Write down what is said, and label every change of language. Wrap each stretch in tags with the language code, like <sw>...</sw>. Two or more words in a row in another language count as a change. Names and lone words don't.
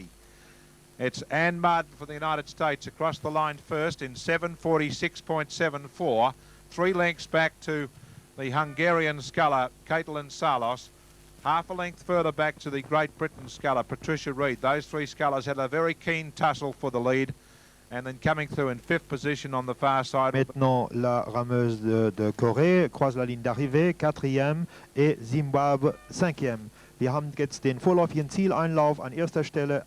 <en>It's Anne Martin for the United States across the line first in 7:46.74, 3 lengths back to the Hungarian sculler Caitlin Salos, half a length further back to the Great Britain sculler Patricia Reid. Those three scullers had a very keen tussle for the lead, and then coming through in 5th position on the far side.</en> <fr>Maintenant, la rameuse de Corée croise la ligne d'arrivée, 4e, et Zimbabwe 5e.</fr> <de>Wir haben jetzt den vorläufigen Zieleinlauf an erster Stelle</de>